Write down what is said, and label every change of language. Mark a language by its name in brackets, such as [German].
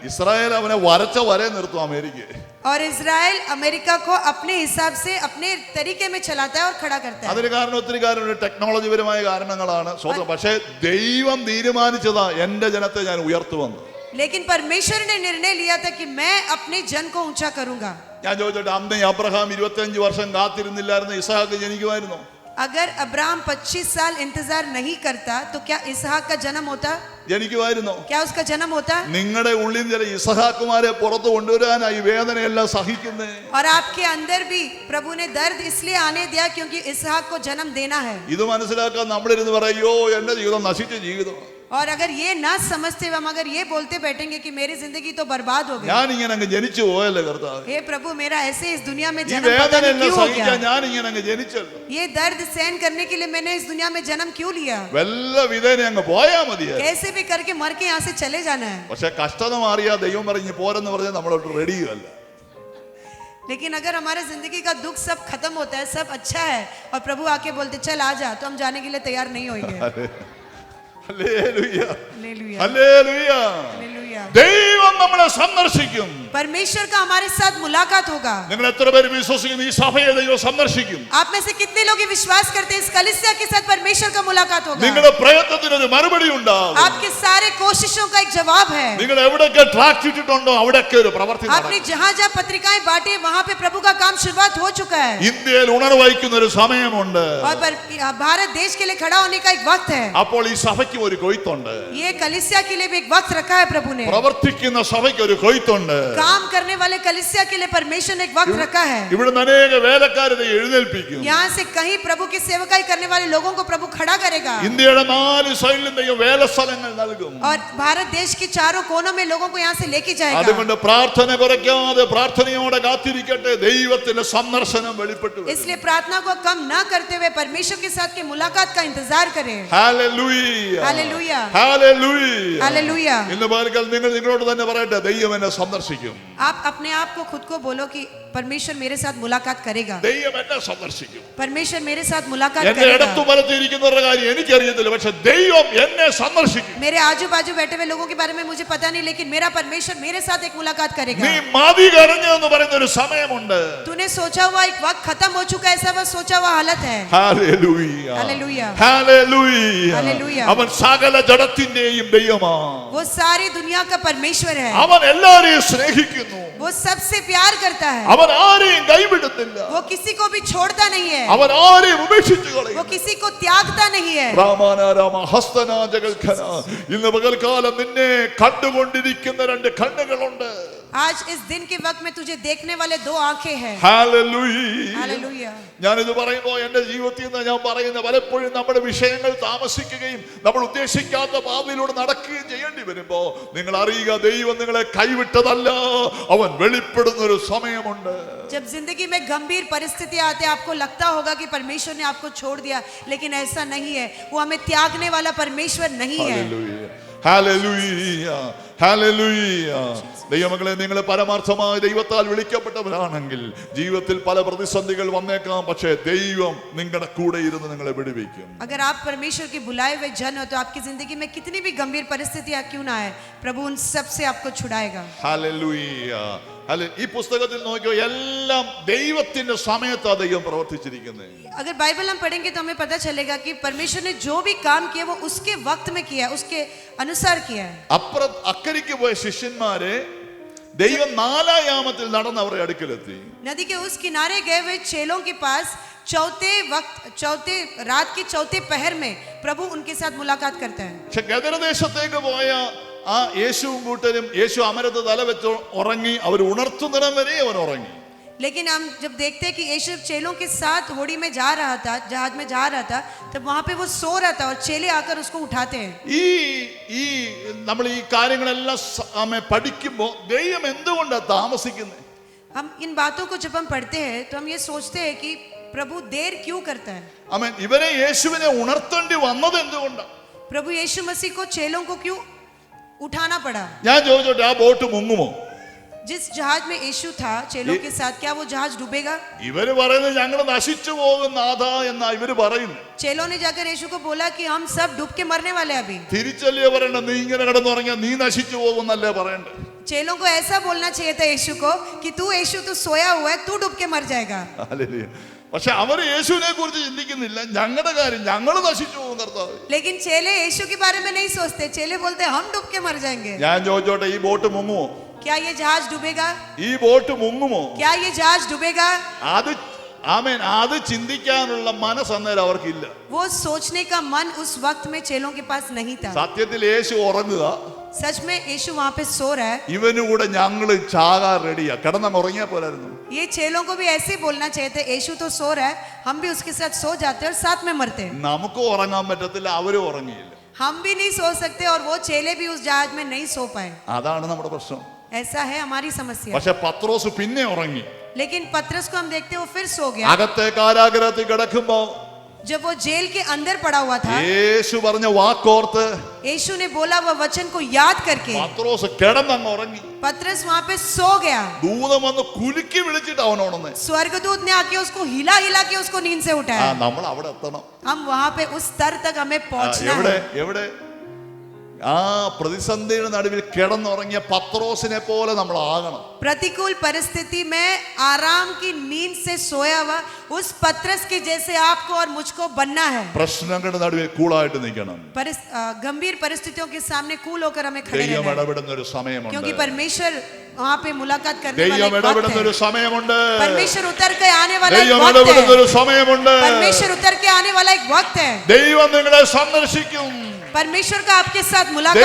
[Malayalam] Israel അവനെ വരച്ച വരെ നിർത്തും അമേരിക്കയെ. [Hindi] और इजराइल अमेरिका को अपने हिसाब से अपने तरीके में चलाता है और खड़ा करता है। [Malayalam] അതിന് കാരണം ഒത്തിരി കാര്യമുണ്ട്. ടെക്നോളജിപരമായ കാരണങ്ങളാണ്. പക്ഷേ ദൈവം തീരുമാനിച്ചതാ എന്റെ ജനത്തെ ഞാൻ ഉയർത്തുവന്നു. [Hindi] लेकिन परमेश्वर ने निर्णय लिया था कि मैं अपने जन को ऊंचा करूंगा। [Malayalam] ഞാൻ ചോദിച്ചോട്ടെ, അന്ന് അബ്രഹാം 25 വർഷം കാത്തിരുന്നില്ലായിരുന്നു ഇസഹാക്ക് ജനിക്കുമായിരുന്നു? [Hindi] अगर अब्राहम 25 साल इंतजार नहीं करता तो क्या इसहाक का जन्म होता? [Malayalam] ജനിക്കുമായിരുന്നോ? [Hindi] क्या उसका जन्म होता? [Malayalam] നിങ്ങളുടെ ഉള്ളിൽ ചില ഇസഹാക്കുമാരെ പുറത്തു കൊണ്ടുവരാനായി വേദനയെല്ലാം സഹിക്കുന്നേ. [Hindi] और आपके अंदर भी प्रभु ने दर्द इसलिए आने दिया क्योंकि इसहाक को जन्म देना है। [Malayalam] ഇത് മനസ്സിലാക്കാൻ നമ്മളിരുന്ന് പറയോ എന്റെ ജീവിതം നശിച്ച ജീവിതം. [Hindi] और अगर ये ना समझते हम अगर ये बोलते बैठेंगे कि मेरी जिंदगी तो बर्बाद हो गई, [Malayalam] ഞാൻ ഇങ്ങനെ അങ്ങ് ജനിച്ചു പോയല്ലേ കർത്താവേ. [Hindi] हे प्रभु मेरा ऐसे इस दुनिया में [Malayalam] ഈ [Hindi] जन्म पता नहीं [Malayalam] വേദനയെല്ലാം [Hindi] क्यों हो [Malayalam] സഹിക്കാൻ [Hindi] गया। [Malayalam] ഞാൻ ഇങ്ങനെ അങ്ങ് ജനിച്ചല്ലോ. [Hindi] ये दर्द सहन करने के लिए मैंने इस दुनिया में जन्म क्यों लिया? [Malayalam] വല്ല വിധേന അങ്ങ് പോയാ മതിയാ. [Hindi] कैसे भी करके मर के यहाँ से चले जाना है। [Malayalam] പക്ഷെ കഷ്ടത മാറിയാ ദൈവം പറഞ്ഞ് പോരെന്ന് പറഞ്ഞാൽ നമ്മളോട്ട് റെഡിയല്ല. [Hindi] लेकिन अगर हमारे जिंदगी का दुख सब खत्म होता है, सब अच्छा है, और प्रभु आके बोलते चल आ जा, तो हम जाने के लिए तैयार नहीं होंगे। [Malayalam] Hallelujah [Hindi] hallelujah, [Malayalam] hallelujah [Hindi] hallelujah. [Malayalam] ദൈവം നമ്മളെ സന്ദർശിക്കും. [Hindi] परमेश्वर का हमारे साथ मुलाकात होगा। [Malayalam] നിങ്ങൾ എത്ര പേര് വിശ്വസിക്കുന്നു ഈ സഭയെ ദൈവം സന്ദർശിക്കും? [Hindi] आप में से कितने लोग ये विश्वास करते हैं इस कलीसिया के साथ परमेश्वर का मुलाकात होगा? [Malayalam] നിങ്ങളുടെ പ്രയത്നത്തിന് ഒരു മറുപടി ഉണ്ടാകും. [Hindi] आपके सारे कोशिशों का एक जवाब है। [Malayalam] നിങ്ങൾ എവിടെയൊക്കെ ട്രാക്ട് ഇട്ടിട്ടുണ്ടോ അവിടെയൊക്കെ ഒരു പ്രവൃത്തി [Hindi] आपने [Malayalam] നടക്കും. [Hindi] जहाँ जहाँ पत्रिकाएं बांटे वहाँ पे प्रभु का काम शुरुआत हो चुका है। [Malayalam] ഇന്ത്യയിൽ ഉണർവഹിക്കുന്ന ഒരു സമയമുണ്ട്. [Hindi] और भारत देश के लिए खड़ा होने का एक वक्त है। [Malayalam] അപ്പോൾ ഈ സഭയ്ക്ക് ഒരു കൊയ്ത്തുണ്ട്. [Hindi] ये कलीसिया के लिए भी एक वक्त रखा है प्रभु ने। [Malayalam] പ്രവർത്തിക്കുന്ന സഭയ്ക്ക് ഒരു കൊയ്ത്തുണ്ട്. [Hindi] काम करने वाले कलीसिया के लिए परमेश्वर ने एक वक्त रखा है। [Malayalam] ഇവിടുന്ന് അനേക വേലക്കാരെ എഴുന്നേൽപ്പിക്കും. [Hindi] यहाँ से कहीं प्रभु की सेवकाई करने वाले लोगों को प्रभु खड़ा करेगा। [Malayalam] ഇന്ത്യയുടെ 4 സൈഡിലും ദൈവം വേലസ്ഥലങ്ങൾ നൽകും. [Hindi] और भारत देश के चारों कोनों में लोगों को यहाँ से लेके जाएगा। [Malayalam] അതുകൊണ്ട് പ്രാർത്ഥന കുറയ്ക്കാതെ പ്രാർത്ഥനയോടെ കാത്തിരിക്കട്ടെ. ദൈവത്തിന്റെ സന്ദർശനം വെളിപ്പെട്ടു വരും. [Hindi] इसलिए प्रार्थना को कम न करते हुए परमेश्वर के साथ की मुलाकात का इंतजार करें। [Malayalam] Hallelujah [Hindi] hallelujah, [Malayalam] hallelujah. [Hindi] हालेलुया। [Malayalam] ഇന്ന് പകൽ നിങ്ങളോട് തന്നെ പറയട്ടെ, ദൈവം എന്നെ സന്ദർശിക്കും. [Hindi] आप अपने आप को खुद को बोलो कि परमेश्वर मेरे साथ मुलाकात करेगा। [Malayalam] ദൈവം എന്നെ സന്ദർശിക്കും. [Hindi] परमेश्वर मेरे साथ मुलाकात [Malayalam] എന്റെ ഇടത്തു [Hindi] करेगा। [Malayalam] വലത്തിരിക്കുന്നവരുടെ കാര്യം എനിക്കറിയത്തില്ല, പക്ഷെ ദൈവം എന്നെ സന്ദർശിക്കും. [Hindi] मेरे आजू बाजू बैठे हुए लोगों के बारे में मुझे पता नहीं, लेकिन मेरा परमेश्वर मेरे साथ एक मुलाकात करेगा। [Malayalam] നീ മതി കരഞ്ഞു എന്ന് പറയുന്ന ഒരു സമയമുണ്ട്. [Hindi] तूने सोचा हुआ एक वक्त खत्म हो चुका है, ऐसा वह सोचा हुआ हालत है। [Malayalam] Hallelujah [Hindi] hallelujah, [Malayalam] hallelujah. ഹല്ലേലൂയ. അവൻ സകല ജഡത്തിന്റെയും ദൈവമാണ്. [Hindi] वो सारी दुनिया का परमेश्वर है। [Malayalam] അവൻ എല്ലാരെയും സ്നേഹിക്കുന്നു. [Hindi] वो सबसे प्यार करता है। [Malayalam] അവൻ ആരെയും കൈവിടുന്നില്ല. [Hindi] वो किसी को भी छोड़ता नहीं है। [Malayalam] അവൻ ആരെയും ഉപേക്ഷിച്ചു കളയും. [Hindi] वो किसी को त्यागता नहीं है। രാമാനാരാമ ഹസ്തനാജകൽഖന. [Malayalam] ഇന്ന് പകൽക്കാലം നിന്നെ കണ്ടുകൊണ്ടിരിക്കുന്ന 2 കണ്ണുകളുണ്ട്. [Hindi] आज इस दिन के वक्त में तुझे देखने वाले 2 आंखें हैं। [Malayalam] ഹല്ലേലൂയ. [Hindi] हालेलुया। [Malayalam] ഞാനിത് പറയുമ്പോൾ എന്റെ ജീവിതത്തിൽ നിന്ന് ഞാൻ പറയുന്ന പലപ്പോഴും നമ്മുടെ വിഷയങ്ങൾ താമസിക്കുകയും നമ്മൾ ഉദ്ദേശിക്കാത്ത പാതയിലൂടെ നടക്കുകയും ചെയ്യേണ്ടി വരുമ്പോ നിങ്ങൾ അറിയുക, ദൈവം നിങ്ങളെ കൈവിട്ടതല്ല, അവൻ വെളിപ്പെടുന്ന ഒരു സമയമുണ്ട്. [Hindi] जब जिंदगी में गंभीर परिस्थितियां आते आपको लगता होगा कि परमेश्वर ने आपको छोड़ दिया, लेकिन ऐसा नहीं है। वो हमें त्यागने वाला परमेश्वर नहीं है। [Malayalam] Hallelujah hallelujah. ദൈവമക്കളെ, നിങ്ങൾ പരമാർത്ഥമായി ദൈവത്താൽ വിളിക്കപ്പെട്ടവരാണെങ്കിൽ ജീവിതത്തിൽ പല പ്രതിസന്ധികൾ വന്നേക്കാം, പക്ഷേ ദൈവം നിങ്ങളുടെ കൂടെ ഇരുന്ന് നിങ്ങളെ വിടുവിക്കും. [Hindi] अगर आप परमेश्वर के बुलाए हुए जन हो तो आपकी जिंदगी में कितनी भी गंभीर परिस्थितियां क्यों ना आए, प्रभु उन सब से आपको छुड़ाएगा। [Malayalam] ഹല്ലേലൂയ. ഈ പുസ്തകത്തിൽ നോക്കിയോ, എല്ലാം ദൈവത്തിന്റെ സമയത്താ ദൈവം പ്രവർത്തിച്ചിരിക്കുന്നത്. [Hindi] अगर बाइबल हम पढ़ेंगे तो हमें पता चलेगा कि परमेश्वर ने जो भी काम किया वो उसके वक्त में किया है, उसके अनुसार किया है। [Malayalam] അക്കരയ്ക്ക് പോയ ശിഷ്യന്മാരെ ദൈവം 4-ാം യാമത്തിൽ നടന്ന് അവരുടെ അടുക്കലെത്തി. [Hindi] नदी के उस किनारे गए हुए चेलों के पास चौथे रात की चौथे पहर में प्रभु उनके साथ मुलाकात करता है। [Malayalam] പക്ഷെ ഗദരദേശത്തേക്ക് പോയ ആ യേശുവും കൂട്ടരും യേശു അമരത്ത് തല വെച്ച് ഉറങ്ങി. അവർ ഉണർത്തുന്നിടം വരെ അവൻ ഉറങ്ങി. [Hindi] लेकिन हम जब देखते हैं कि यीशु चेलों के साथ होड़ी में जा रहा था, जहाज में जा रहा था, तब वहां पे वो सो रहा था और चेले आकर उसको उठाते हैं। [Malayalam] ഈ നമ്മൾ ഈ കാര്യങ്ങളെല്ലാം പഠിക്കുമ്പോൾ ദൈവം എന്തുകൊണ്ടാണ് താമസിക്കുന്നത്? [Hindi] हम इन बातों को जब हम पढ़ते हैं तो हम ये सोचते हैं कि प्रभु देर क्यों करता है। [Malayalam] ആമേൻ. ഇവരെ യേശുവിനെ ഉണർത്തേണ്ടി വന്നത് എന്തുകൊണ്ടാണ്? [Hindi] प्रभु यीशु मसीह को चेलों को क्यों उठाना पड़ा? [Malayalam] ഞാൻ ചോദിച്ചോട്ടെ, ആ ബോട്ട് മുങ്ങുമോ? [Hindi] जिस जहाज में यीशु था चेलों के साथ, क्या वो जहाज डूबेगा? [Malayalam] ഇവര് പറയുന്നത് ഞങ്ങൾ നശിച്ചു പോകും നാഥ എന്നാ ഇവര് പറയുന്നു. [Hindi] चेलों ने जाकर यीशु को बोला कि हम सब डूब के मरने वाले हैं अभी। [Malayalam] തിരിച്ചല്ലേ പറയണ്ട, നീ ഇങ്ങനെ കിടന്നുറങ്ങിയാ നീ നശിച്ചു പോകുന്നല്ലേ പറയണ്ടേ? [Hindi] चेलों को ऐसा बोलना चाहिए था यीशु को कि तू यीशु तू सोया हुआ है, तू डूब के मर जाएगा। [Malayalam] ഹല്ലേലൂയ. പക്ഷെ അവര് യേശുവിനെ കുറിച്ച് ചിന്തിക്കുന്നില്ല, ഞങ്ങളുടെ കാര്യം ഞങ്ങൾ നശിച്ചു പോകും കർത്താവ്. [Hindi] लेकिन चेले यीशु के बारे में नहीं सोचते। चेले बोलते हम डूब के मर जाएंगे। [Malayalam] ഞാൻ ചോദിച്ചോട്ടെ, ഈ ബോട്ട് മുങ്ങുമോ? [Hindi] क्या ये जहाज डूबेगा? [Malayalam] ഈ ബോട്ട് മുങ്ങുമോ? [Hindi] क्या ये जहाज डूबेगा? [Malayalam] അത് ചിന്തിക്കാനുള്ള മനസ്സ് അന്നേരം അവർക്കില്ല. [Hindi] वो सोचने का मन उस वक्त में चेलों के पास नहीं था। [Malayalam] സത്യത്തിൽ യേശു ഉറങ്ങുക, [Hindi] सच में यीशु वहां पे सो रहा है। [Malayalam] ഇവനും കൂടെ ഞങ്ങൾ ചാകാൻ റെഡിയാ, കിടന്നങ്ങ് ഉറങ്ങിയാ പോലായിരുന്നു. [Hindi] ये चेलों को भी ऐसे बोलना चाहिए था, यीशु तो सो रहा है, हम भी उसके साथ सो जाते और साथ में मरते। [Malayalam] നമുക്ക് ഉറങ്ങാൻ പറ്റത്തില്ല, അവരും ഉറങ്ങിയില്ല. [Hindi] हम भी नहीं सो सकते और वो चेले भी उस जहाज में नहीं सो पाए। [Malayalam] അതാണ് നമ്മുടെ പ്രശ്നം. [Hindi] ऐसा है हमारी समस्या। [Malayalam] പക്ഷെ പത്രോസ് പിന്നെ ഉറങ്ങി. [Hindi] लेकिन पतरस को हम देखते हैं वो फिर सो गया। [Malayalam] അകത്തെ കാരാഗ്രഹത്തിൽ കിടക്കുമ്പോ [Hindi] जब वो जेल के अंदर पड़ा हुआ था, [Malayalam] യേശു പറഞ്ഞ വാക്കോർത്ത് [Hindi] यीशु ने बोला वह वचन को याद करके [Malayalam] പത്രോസ് കിടന്നങ്ങ് ഉറങ്ങി. [Hindi] पतरस वहां पे सो गया. [Malayalam] ദൂതൻ വന്ന് കുലുക്കി വിളിച്ചിട്ട് അവനോടൊന്ന്. [Hindi] स्वर्गदूत ने आके उसको हिला हिला के उसको नींद से उठाया. [Malayalam] നമ്മൾ അവിടെ എത്തണം. [Hindi] हम वहां पे उस स्तर तक हमें पहुंचना है. [Malayalam] എവിടെ ആ പ്രതിസന്ധിയുടെ നടുവിൽ കിടന്നുറങ്ങിയ പത്രോസിനെ പോലെ നമ്മൾ ആകണം. [Hindi] प्रतिकूल परिस्थिति में आराम की नींद से सोया हुआ उस पतरस के जैसे आपको और मुझको बनना है. [Malayalam] പ്രശ്നങ്ങളുടെ നടുവിൽ കൂളായിട്ട് നിൽക്കണം. [Hindi] गंभीर परिस्थितियों के सामने कूल होकर हमें खड़े [Malayalam] ദൈവം [Hindi] रहना है. [Malayalam] ഇടപെടുന്ന ഒരു സമയമുണ്ട്. [Hindi] क्योंकि परमेश्वर वहां पे मुलाकात करने वाला [Malayalam] ദൈവം [Hindi] एक वक्त [Malayalam] ഇടപെടുന്ന ഒരു [Hindi] है. [Malayalam] സമയമുണ്ട്. [Hindi] परमेश्वर उतर के आने वाला एक [Malayalam] ദൈവം [Hindi] वक्त [Malayalam] ഇടപെടുന്ന [Hindi] है. [Malayalam] ഒരു സമയമുണ്ട്. [Hindi] परमेश्वर उतर के आने वाला एक वक्त है. [Malayalam] ദൈവം നിങ്ങളെ സന്ദർശിക്കും. [Hindi] परमेश्वर का आपके साथ मुलाकात